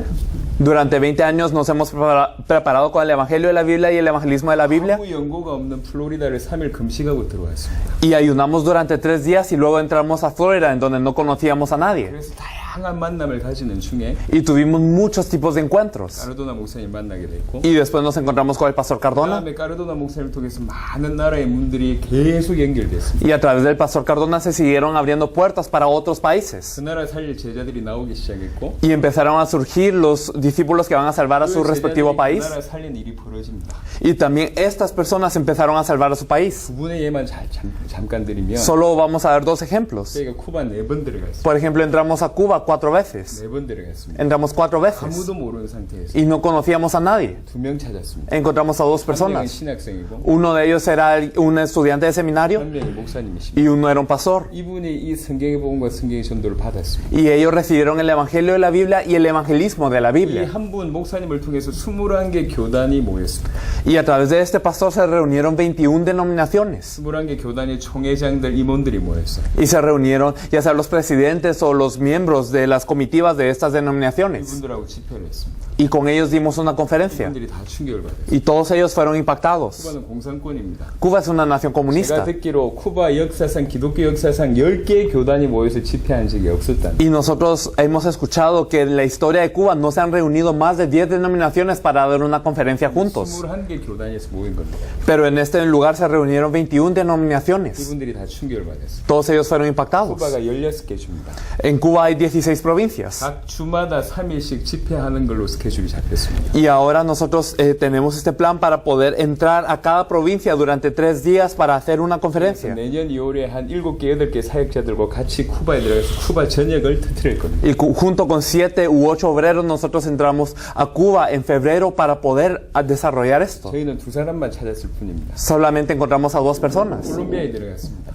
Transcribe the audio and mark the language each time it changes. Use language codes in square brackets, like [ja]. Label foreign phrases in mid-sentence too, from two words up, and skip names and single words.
[es] Durante 20 años nos hemos preparado con el Evangelio de la Biblia y el evangelismo de la Biblia. [ko] 아무 연고가 없는 플로리다를 3일 금식하고 들어왔습니다. [es] Y ayunamos durante 3 días y luego entramos a Florida, en donde no conocíamos a nadie. [ko] 그래서 다양한 만남을 가지는 중에 [es] Y tuvimos muchos tipos de encuentros. [ko] 까르도나 목사님 만나게 됐고 [es] Y después nos encontramos con el pastor Cardona. [ko] 그다음에 까르도나 목사님을 통해서 많은 나라의 문들이 계속 연결됐습니다. [es] Y a través del pastor Cardona se siguieron abriendo puertas para otros 그 países. [ko] 나라 살릴 제자들이 나오기 시작했고 [es] Y empezaron a surgir los discípulos que van a salvar a su respectivo 그 país. [ko] 나라 살린 일이 벌어집니다. [es] Y también estas personas empezaron a salvar a su país. [ko] 두 분의 예만 잠깐 드리면 [es] Solo vamos a dar 2 ejemplos. [ko] 저희가 쿠바 4번 들어갔습니다. [es] Por ejemplo, entramos a Cuba 4 veces. [ko] 4번 들어갔습니다. [es] Entramos 4 veces. [ko] 아무도 모르는 상태에서 [es] Y no conocíamos a nadie. [ko] 2명 찾았습니다. [es] Encontramos a 2 [ko] 한 명은 [es] personas. [ko] 신학생이고 [es] Uno de ellos era un estudiante de seminario [ko] 한 명이 목사님이십니다. [es] y uno era un pastor. [ko] 이분이 이 성경의 복음과 성경의 전도를 받았습니다. [es] Y ellos recibieron el Evangelio de la Biblia y el evangelismo de la 이 Biblia. [ko] 한 분 목사님을 통해서 21개 교단이 모였습니다. [es] Y a través de este pastor se reunieron 21 denominaciones. [ko] 21개 교단의 총회장들, 임원들이 모였어요. [es] Y se reunieron ya sea los presidentes o los miembros de las comitivas de estas denominaciones. [ko] 이분들하고 집회를 했습니다. [es] Y con ellos dimos una conferencia. [ko] 이분들이 다 충격을 받았어요. [es] Y todos ellos fueron impactados. [ko] 쿠바는 공산권입니다. [es] Cuba es una nación [ko] 제가 [es] comunista. [ko] 듣기로 쿠바 역사상, 기독교 역사상 10개의 교단이 모여서 집회한 적이 없었다는. [es] Y nosotros hemos escuchado que en la historia de Cuba no se han reunido más de 10 denominaciones para dar una conferencia juntos. [ko] 21개 교단에서 모인 겁니다. [es] Pero en este lugar se reunieron 21 denominaciones. [ko] 이분들이 다 충격을 받았어요. [es] Todos ellos fueron impactados. [ko] 쿠바가 16개 주입니다. [es] En Cuba hay 16 provincias. [ko] 각 주마다 3일씩 집회하는 걸로 스케줄이 잡혔습니다. [es] Y ahora nosotros tenemos este plan para poder entrar a cada provincia durante 3 días para hacer una conferencia. [ko] 내년 2월에 한 7개, 8개 사역자들과 같이 쿠바에 들어가서 쿠바 전역을 터뜨릴 겁니다. [es] Y junto con 7 u 8 obreros nosotros entramos a Cuba en febrero para poder desarrollar esto. [ko] 저희는 2사람만 찾았을 뿐입니다. [es] Solamente encontramos a 2 personas. [ko] 콜롬비아에 들어갔습니다.